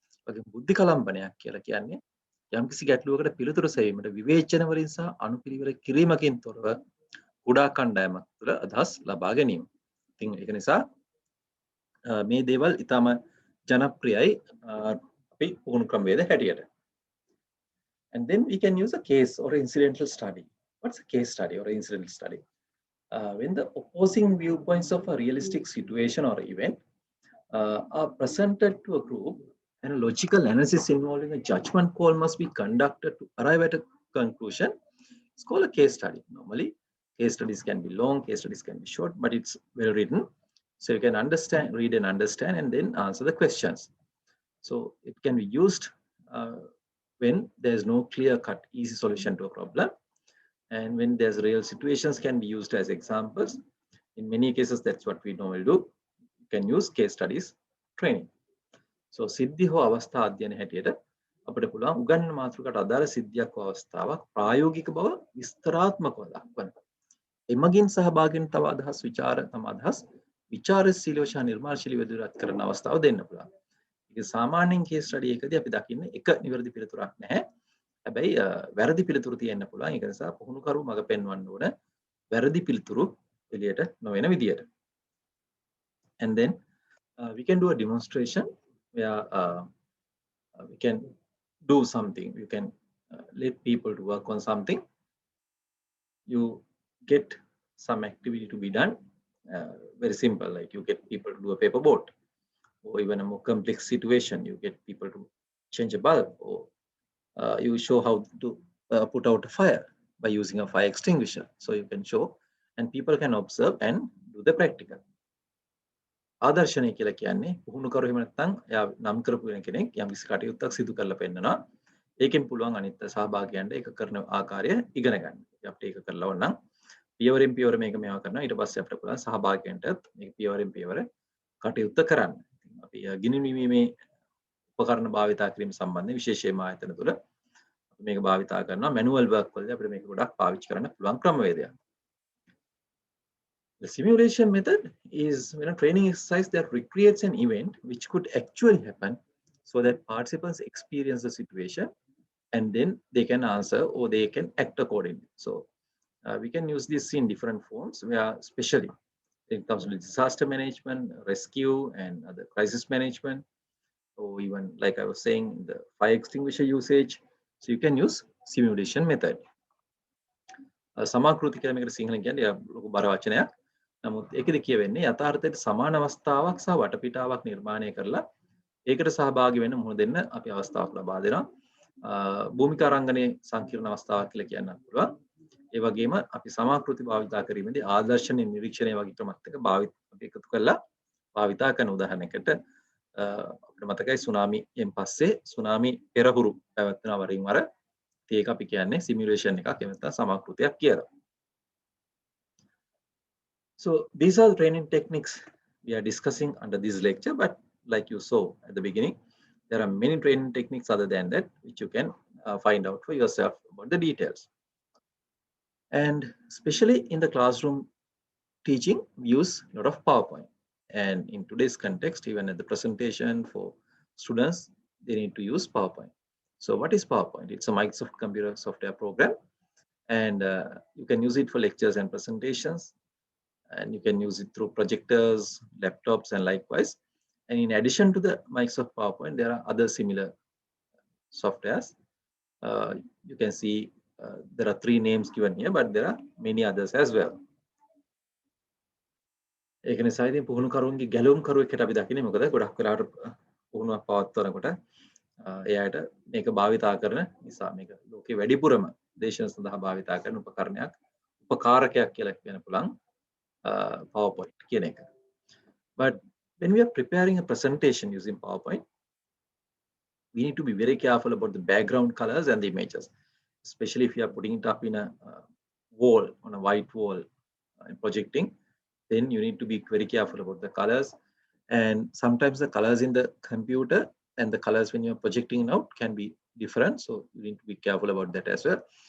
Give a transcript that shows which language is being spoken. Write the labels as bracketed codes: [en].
[si] වගේ බුද්ධි කලම්බනයක් කියලා කියන්නේ යම්කිසි ගැටලුවකට පිළිතුරු සෙවීමට විවේචන වලින් සහ අනුපිළිවෙල කිරීමකින් තොරව කුඩා කණ්ඩායමක් තුළ අදහස් ලබා ගැනීම. ඉතින් ඒක නිසා මේ දේවල් ඊටම ජනප්‍රියයි අපි පුහුණු ක්‍රමවේද හැටියට. [en] And then we can use a case or incidental study. What's a case study or incidental study? When the opposing viewpoints of a realistic situation or event are presented to a group, and a logical analysis involving a judgment call must be conducted to arrive at a conclusion. It's called a case study. Normally, case studies can be long, case studies can be short, but it's well written. So you can read and understand, and then answer the questions. So it can be used when there's no clear-cut, easy solution to a problem. And when there's real situations can be used as examples. In many cases, that's what we normally do. You can use case studies training. [si] So සිද්ධි හෝ අවස්ථා අධ්‍යයන හැටියට අපිට පුළුවන් උගන්වන මාතෘකාවට අදාළ සිද්ධියක් හෝ අවස්ථාවක් ප්‍රායෝගික බව විස්තරාත්මකව දක්වන. එමගින් සහභාගීන් තව අදහස් විචාරශීලීව සහ නිර්මාණශීලීව ඉදිරිපත් කරන අවස්ථාව දෙන්න පුළුවන්. ඒක සාමාන්‍යයෙන් case study එකදී අපි දකින්නේ එක නිවැරදි පිළිතුරක් නැහැ. හැබැයි වැරදි පිළිතුරු තියෙන්න පුළුවන්. ඒක නිසා පුහුණුකරු මඟ පෙන්වන්න ඕන වැරදි පිළිතුරු එළියට නොවන විදියට. [en] And then we can do a demonstration where we can do something. You can let people to work on something. You get some activity to be done. Very simple, like you get people to do a paper boat, or even a more complex situation, you get people to change a bulb, or you show how to put out a fire by using a fire extinguisher. So you can show, and people can observe and do the practical. [si] ආදර්ශනය කියලා කියන්නේ පුහුණුකරු එහෙම නැත්නම් එයා නම් කරපු කෙනෙක් යම් කිසි කටයුත්තක් සිදු කරලා පෙන්නනවා. ඒකෙන් පුළුවන් අනිත් සහභාගීයන්ට ඒක කරන ආකාරය ඉගෙන ගන්න. අපිට ඒක කරලා ඕනනම් පියවරෙන් පියවර මේක මේවා කරනවා. ඊට පස්සේ අපිට පුළුවන් සහභාගීයන්ටත් මේක පියවරෙන් පියවර කටයුත්ත කරන්න. අපි ගිනි නිවීමේ උපකරණ භාවිතා කිරීම සම්බන්ධයෙන් විශේෂයෙන්ම ආයතන තුළ අපි මේක භාවිතා කරනවා. මැනුවල් වර්ක් වලදී අපිට මේක ගොඩක් පාවිච්චි කරන්න පුළුවන් ක්‍රමවේදයක්. [en] The simulation method is when a training exercise that recreates an event which could actually happen so that participants experience the situation and then they can answer or they can act accordingly. So We can use this in different forms, where especially it comes to disaster management, rescue, and other crisis management, or even like I was saying, the fire extinguisher usage. So you can use simulation method. [si] සමාකෘති කියලා මේකට සිංහලෙන් කියන්නේ ලොකු බර වචනයක්. නමුත් ඒකෙදි කියවෙන්නේ යථාර්ථයට සමාන අවස්ථාවක් සහ වටපිටාවක් නිර්මාණය කරලා ඒකට සහභාගී වෙන්න මුහුණ දෙන්න අපි අවස්ථාවක් ලබා දෙනවා. භූමිකා රංගනයේ සංකීර්ණ අවස්ථාවක් කියලා කියන්න පුළුවන්. ඒ වගේම අපි සමාකෘති භාවිතා කිරීමේදී ආදර්ශනීය නිරීක්ෂණය වගේ ක්‍රමත් එක්ක අපි එකතු කරලා භාවිතා කරන උදාහරණයකට අපිට මතකයි සුනාමියෙන් පස්සේ සුනාමි පෙරහුරු පැවැත්වෙන වරින් වර ඒක අපි කියන්නේ සිමියුලේෂන් එකක් එහෙම නැත්නම් සමාකෘතියක් කියලා. [en] So these are the training techniques we are discussing under this lecture, but like you saw at the beginning, there are many training techniques other than that which you can find out for yourself about the details. And especially in the classroom teaching, we use a lot of PowerPoint. And in today's context, even at the presentation for students, they need to use PowerPoint. So what is PowerPoint? It's a Microsoft computer software program, and you can use it for lectures and presentations, and you can use it through projectors, laptops, and likewise. And in addition to the Microsoft PowerPoint, there are other similar softwares. You can see there are 3 names given here, but there are many others as well. [si] ඒක නිසා ඉතින් පුහුණුකරුන්ගේ ගැලවුම් කරුවෙක්ට අපි දකින්නේ මොකද ගොඩක් වෙලාවට පුහුණුවක් පවත්වනකොට එයාට මේක භාවිතා කරන නිසා මේක ලෝකේ වැඩිපුරම දේශන සඳහා භාවිතා කරන උපකරණයක් උපකාරකයක් කියලා කියන්න පුළුවන් PowerPoint කියන එක. [en] But when we are preparing a presentation using PowerPoint, we need to be very careful about the background colors and the images, especially if you are putting it up in a wall, on a white wall and projecting. Then you need to be very careful about the colors, and sometimes the colors in the computer and the colors when you're projecting out can be different, so you need to be careful about that as well.